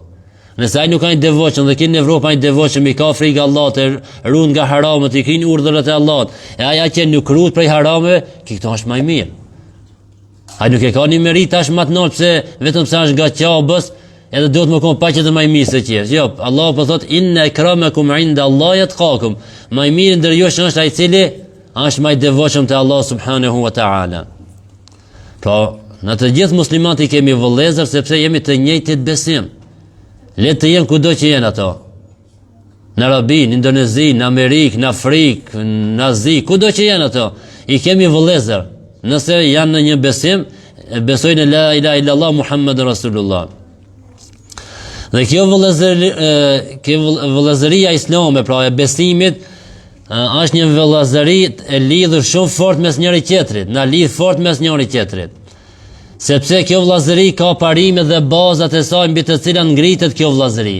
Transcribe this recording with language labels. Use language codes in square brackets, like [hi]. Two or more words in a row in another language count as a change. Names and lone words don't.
[sq] Nëse ai nuk ka një devotshëm dhe kinë në Evropë ai devotshëm, i ka frikë Allahut, e ruan nga haramat, i kin urdhrat e Allahut. E ai që nuk ruhet prej harameve, këto është më i mirë. Ai nuk e ka një merit tash më të lartë pse vetëm se është nga Ka'bës, edhe duhet më konë pa që të më i mirë se tjerë. Jo, Allahu po thotë [ar] إن أكرمكم عند الله أتقاكم. [sq] Më i miri ndër jush është ai i cili është më i devotshëm te Allah [ar] سبحانه وتعالى. [sq] Po, në të gjithë muslimanët i kemi vëllezër sepse jemi të njëjtit besim. Le të jenë kudo që jenë ato. Në Arabi, në Indonezi, në Amerikë, në Afrikë, në Azi, kudo që jenë ato, i kemi vëllezër. Nëse janë në një besim, besojnë [ar] لا إله إلا الله محمد رسول الله. [sq] Dhe kjo vëllezëria islame, pra e besimit, është një vëllazëri e lidhur shumë fort mes njëri tjetrit, na lidh fort mes njëri tjetrit. Sepse kjo vëllazëri ka parime dhe bazat e saj mbi të cilat ngritet kjo vëllazëri.